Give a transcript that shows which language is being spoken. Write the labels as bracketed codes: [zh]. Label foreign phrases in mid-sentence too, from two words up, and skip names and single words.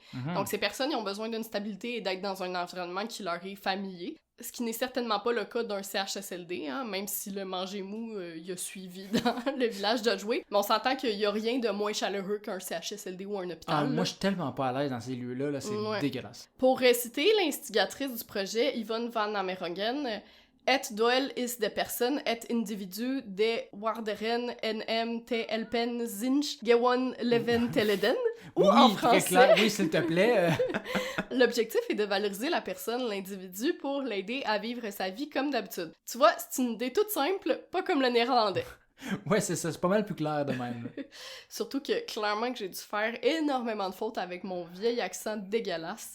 [fr] Donc ces personnes, ils ont besoin d'une stabilité et d'être dans un environnement qui leur est familier. Ce qui n'est certainement pas le cas d'un CHSLD, hein, même si le manger mou il a suivi dans le village d'Odgeway. Mais on s'entend qu'il y a rien de moins chaleureux qu'un CHSLD ou un hôpital. Moi, je suis tellement pas à l'aise dans ces lieux-là, là, c'est dégueulasse. Pour citer l'instigatrice du projet, [nl] Yvonne van Amerongen, Het doel is de persoon, het individu, de waarderen en te helpen zich gewoon leven te leiden. [fr] Ou en français... Très clair. Oui, s'il te plaît. L'objectif est de valoriser la personne, l'individu, pour l'aider à vivre sa vie comme d'habitude. Tu vois, c'est une idée toute simple, pas comme le néerlandais. Ouais, c'est ça, c'est pas mal plus clair de même. Surtout que, clairement, que j'ai dû faire énormément de fautes avec mon vieil accent dégueulasse.